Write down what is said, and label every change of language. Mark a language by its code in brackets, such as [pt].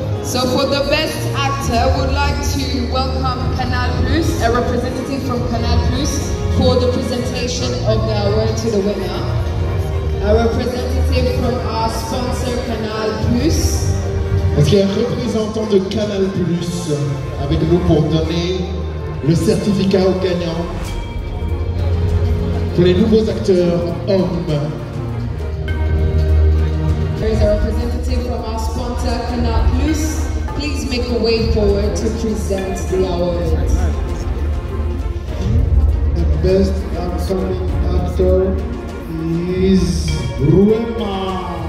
[en] So for the best actor, we would like to welcome Canal Plus, a representative from Canal Plus, for the presentation of the award to the winner. A representative from our sponsor Canal Plus, [fr] Est-ce qu'il y a un représentant de Canal Plus avec nous pour donner le certificat aux gagnants pour les nouveaux acteurs hommes? [en] There is a representative from our sponsor, Canal Plus. Please make a way forward to present the awards. The best upcoming actor is Ruema.